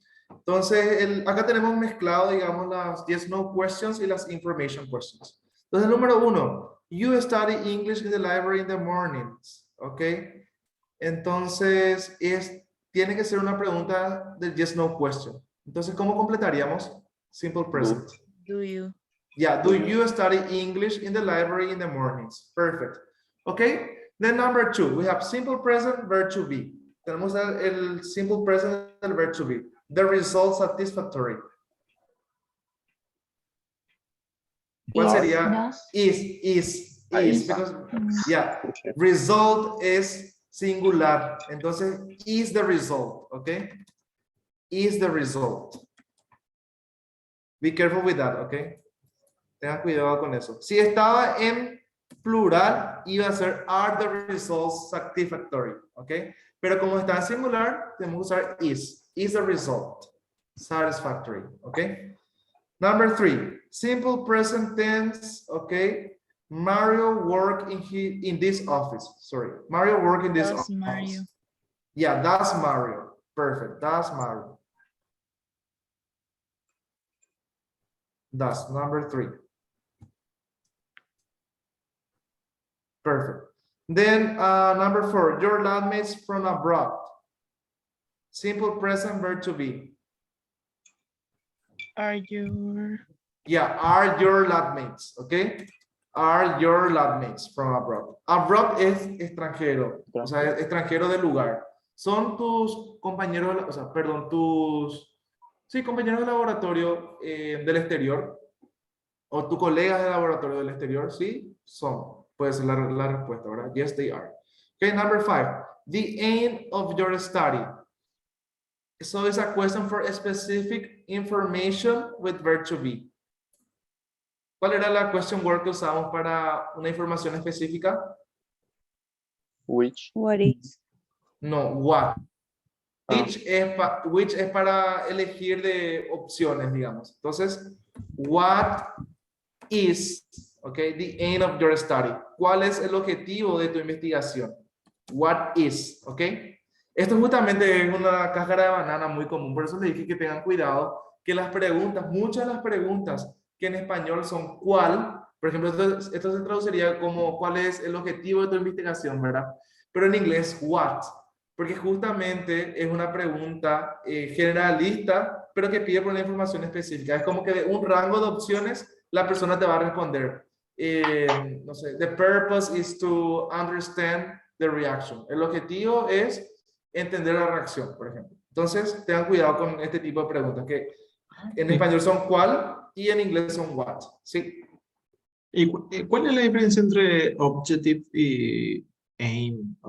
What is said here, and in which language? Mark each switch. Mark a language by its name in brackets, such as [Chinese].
[Spanish] Entonces, acá tenemos mezclado, digamos, las yes, no questions y las information questions. Entonces, número 1, [English] you study English in the library in the mornings, ¿ok? [Spanish] Entonces, tiene que ser una pregunta de yes, no question. Entonces, ¿cómo completaríamos? [English] Simple present. Do you? Yeah, do you study English in the library in the mornings? Perfect. Okay, then number 2, we have simple present, verb to be. [Spanish] Tenemos el simple present del verb to be. [English] The result satisfactory. [Spanish] ¿Cuál sería? Is, because, yeah, result es singular. Entonces, [English] is the result, okay? Is the result. Be careful with that, okay? [Spanish] Tengan cuidado con eso. Si estaba en plural, iba a ser [English] are the results satisfactory, [Spanish] ¿ok? Pero como está en singular, tenemos que usar is. [English] Is the result satisfactory, ¿ok? Number 3, simple present tense, ¿ok? Mario work in this office. Sorry, Mario work in this Does office. Mario. Yeah, that's Mario. Perfect, that's Mario. That's number 3. Perfect. Then number 4, your landmates from abroad. Simple present verb to be. Are your Yeah, are your labmates, okay? Are your labmates from abroad. [Spanish] Abroad es extranjero, o sea, extranjero de lugar. Son tus compañeros, o sea, perdón, sí, compañeros de laboratorio del exterior, o tus colegas de laboratorio del exterior, sí, son. Puede ser la respuesta, ¿verdad? [English] Yes, they are. Okay, number 5. The aim of your study. So it's a question for specific information with verb to be. [Spanish] ¿Cuál era la question word que usamos para una información específica? [English] Which. What is? No, what. [Spanish] Which es para elegir de opciones, digamos. Entonces, [English] what is, okay, the aim of your study? [Spanish] ¿Cuál es el objetivo de tu investigación? [English] What is, okay? [Spanish] Esto justamente es una cáscara de banana muy común, por eso les dije que tengan cuidado, que las preguntas, muchas de las preguntas que en español son ¿cuál? Por ejemplo, esto se traduciría como ¿cuál es el objetivo de tu investigación, verdad? Pero en inglés, what? Porque justamente es una pregunta generalista, pero que pide por una información específica. Es como que de un rango de opciones la persona te va a responder. [English] No sé, the purpose is to understand the reaction. [Spanish] El objetivo es entender la reacción, por ejemplo. Entonces, tengan cuidado con este tipo de preguntas, que en español son cuál y en inglés son what. ¿Sí? ¿Y cuál es la diferencia entre objective y aim?